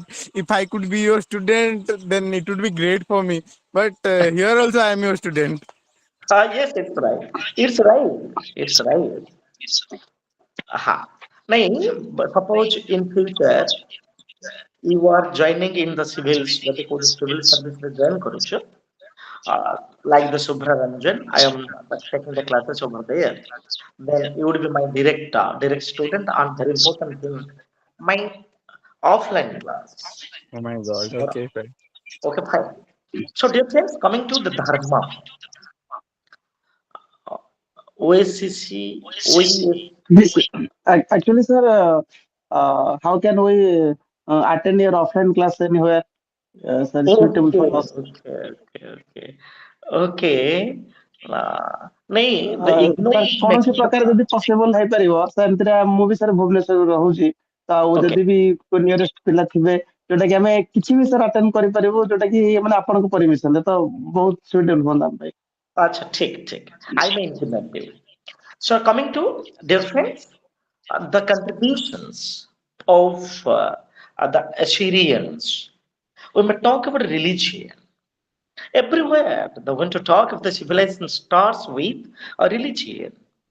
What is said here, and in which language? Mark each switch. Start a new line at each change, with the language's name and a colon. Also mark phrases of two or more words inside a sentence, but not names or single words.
English: If I could be your student, then it would be great for me. But here also, I am your student. yes, it's right. It's right. It's right. Aha. नहीं, but suppose in future you are joining in the civils,
Odia: ଯଦି କୋଉଠି
English: civil service
Odia: ରେ join କରୁଛ,
English: like the Subhra Ranjan, I am taking the classes over there. Then you would be my direct student, and very important thing, my offline class. Oh my God. Or- Okay, sir. Okay, fine. So, dear friends, coming to the Dharma, OSCC, OES. Actually, sir, how can we attend your offline class anywhere? Sir, is suitable Okay, for us. okay. Okay. नहीं, the Sir, ignorance
Odia: କୌଣସି
English: making the
Odia: ପ୍ରକାର ଯଦି ପସିବଲ ହେଇପାରିବ ସେମିତିରେ ମୁଁ ବି ସାର୍ ଭୁବନେଶ୍ୱରରେ ରହୁଛି ତ ଆଉ
English: okay.
Odia: ଯଦି ବି ନିୟରେଷ୍ଟ ପିଲା ଥିବେ ଯୋଉଟା କି ଆମେ କିଛି ବି ସାର୍ ଆଟେଣ୍ଡ କରିପାରିବୁ ଯୋଉଟା କି ମାନେ ଆପଣଙ୍କ ପରମିଶନରେ ତ ବହୁତ ସୁଇଟେବଲ ହୁଅନ୍ତା ଆମ ପାଇଁ.
Hindi: अच्छा ठीक
English: I may implement you. So coming to dear friends, the contributions of the Assyrians. We may talk about religion. Everywhere, the when to talk of the civilization starts with a religion.